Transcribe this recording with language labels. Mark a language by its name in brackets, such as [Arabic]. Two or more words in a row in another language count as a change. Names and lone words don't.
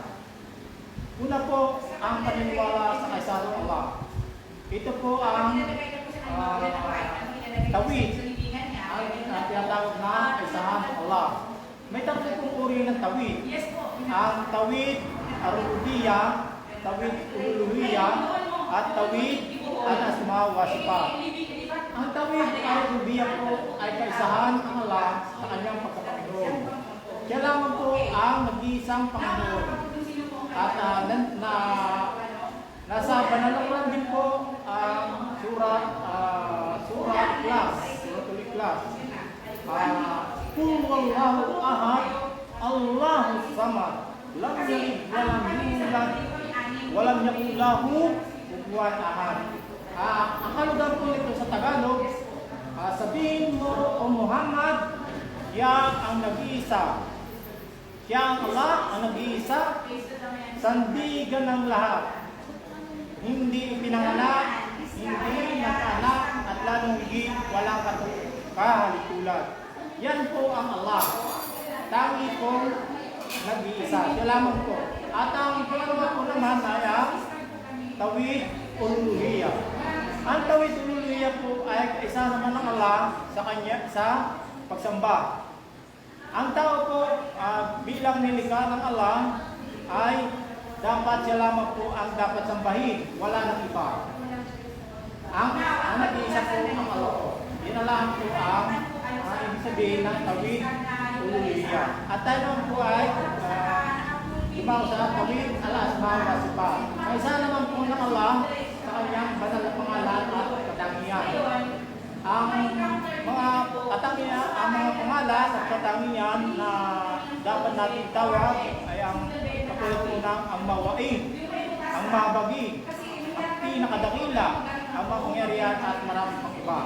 [Filipino] Una po, ang paniniwala sa kaisahan ng Allah. Ito po ang tawhid, ang tinatawag na kaisahan ng Allah. May tatlo pong uri ng tawhid. Ang [Arabic] توحيد الربوبية, توحيد الألوهية, [Filipino] at [Arabic] توحيد الأسماء والصفات. [Filipino] Ang [Arabic] توحيد الربوبية [Filipino] po ay kaisahan ng Allah sa kanyang pagkapanginoon. Siya lamang po ang nag-iisang Panginoon. At nasa Banal na Quran din po ang surat Ikhlas. [Arabic] قل هو الله أحد، الله الصمد، لم يلد ولم يولد، ولم يكن له كفوا أحد. [Filipino] Ang kalugan po nito sa Tagalog, sabihin mo, O Muhammad, siya ang nag-iisa. Siya ang Allah, ang nag-iisa, sandigan ng lahat. Hindi ipinanganak, hindi nag-anak, at lalong higit walang kahalikulan. Yan po ang Allah. Tangi po nag-iisa. Siya lamang po. At ang pangalawa po naman ay ang [Arabic] توحيد الألوهية. [Filipino] Ang [Arabic] توحيد الألوهية [Filipino] po ay isa naman ng Allah sa kanya sa pagsamba. Ang tao po bilang nilikha ng Allah ay dapat siya lamang po ang dapat sambahin. Wala nang iba. Ang nag-iisa po ang Allah po. Yan na lang po ang ibig sabihin ng [Arabic] توحيد الألوهية. [Filipino] At tayo naman po ay sa [Arabic] توحيد الأسماء والصفات. [Filipino] Kaysa naman po ng Allah sa kanyang banal na pangalan at katangian. Ang mga katangian, ang mga pangalan at katangian na dapat natin tawag ay ang katulad po ng ang mawain, ang mabagi, ang pinakadakila, ang mapangyarihan at maraming pang iba.